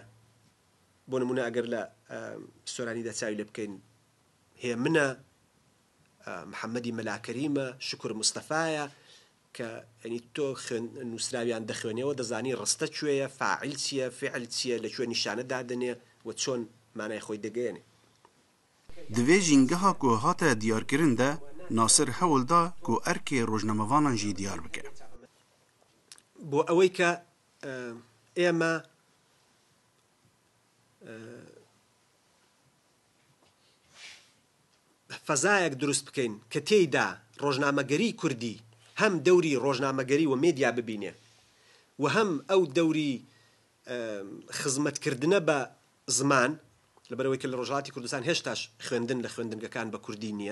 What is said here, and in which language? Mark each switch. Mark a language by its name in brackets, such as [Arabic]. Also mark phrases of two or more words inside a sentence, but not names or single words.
[Central Kurdish] بۆ نمونە ئەگەر لە سۆرانیدا چاوی لێ بکەین هەیە منە محەممەدی مەلاکەریمە شکر مستەفایە کە ئەنی تۆ نووسراویان دەخوێنێەوە دەزانی ڕستە کوێیە فاعیل چییە فعل چییە لەکوێ نیشانە دادنێ و چۆن مانای خۆی دەگەێنێ. [Kurdish] Divê jîngeha ku hate diyarkirin de Nasir hewl da ku erkê rojnamevanan jî diyar bike. [Central Kurdish] بۆ ئەوەی کە ئێمە فەزایەک دروست بکەین کە تێیدا ڕۆژنامەگەری کوردی هەم دەوری ڕۆژنامەگەری و مێدیا ببینێ و هەم ئەو دەوری خزمەتکردنە بە زمان لەبەرەوەی کە لە ڕۆژهەڵاتی کوردستان هێشتاش خوێندن لە خوێندنگەکان بە کوردی نییە.